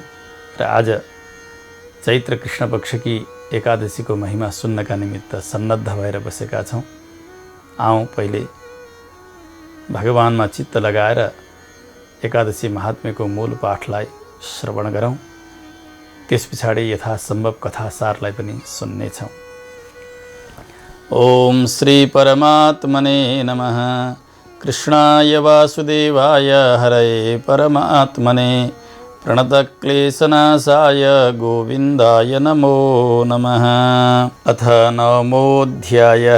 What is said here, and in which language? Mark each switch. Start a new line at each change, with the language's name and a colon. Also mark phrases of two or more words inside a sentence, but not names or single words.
Nepali: र आज चैत्र कृष्ण पक्षकी एकादशीको महिमा सुन्नका निमित्त सन्नद्ध भएर बसेका छौँ। आउँ पहिले भगवानमा चित्त लगाएर एकादशी महात्म्यको मूल पाठलाई श्रवण गरौँ। त्यस पछाडि यथासम्भव कथासारलाई पनि सुन्नेछौँ।
Sanskrit: ओम श्री परमात्मने नमः। कृष्णाय वासुदेवाय हरये परमात्मने प्रणतक्लेशनाशाय गोविन्दाय नमो नमः। अथ नवमोऽध्यायः।